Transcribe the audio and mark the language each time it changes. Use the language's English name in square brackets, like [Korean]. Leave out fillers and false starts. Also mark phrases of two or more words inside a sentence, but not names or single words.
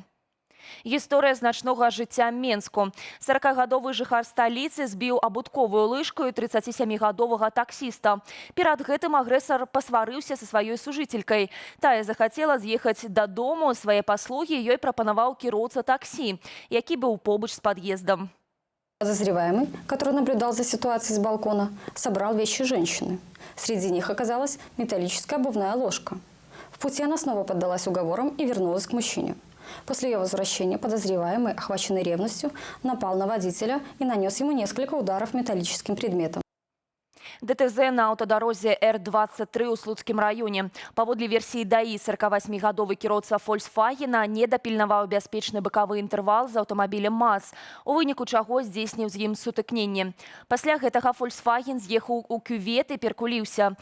[Belarusian] Гісторыя значнога жыцця Менску. 40-гадовы жыхар сталіцы збіў абутковую лыжку 37-гадовага таксіста. Перад гэтым агрэсар пасварыўся са сваёй сужыцелькай. Тая захацела з'ехаць дадому, свае паслугі ёй прапанаваў кіроўца таксі, які быў побач з пад'ездам. [Russian] Подозреваемый, который наблюдал за ситуацией с балкона, собрал вещи женщины. Среди них оказалась металлическая обувная ложка. В пути она снова поддалась уговорам и вернулась к мужчине. После ее возвращения подозреваемый, охваченный ревностью, напал на водителя и нанес ему несколько ударов металлическим предметом. [Belarusian] ДТЗ на аўтадарозе Р-23 ў Слуцкім раёне. Паводле версіі ДАІ, 48-гадовы кіроўца «Фольксвагена» не дапільнаваў бяспечны бакавы інтэрвал з аўтамабілем МАЗ, у выніку чаго здзейсніў з ім сутыкненне. Пасля гэтага «Фольксваген» з'ехаў у кювет і перкуліўся.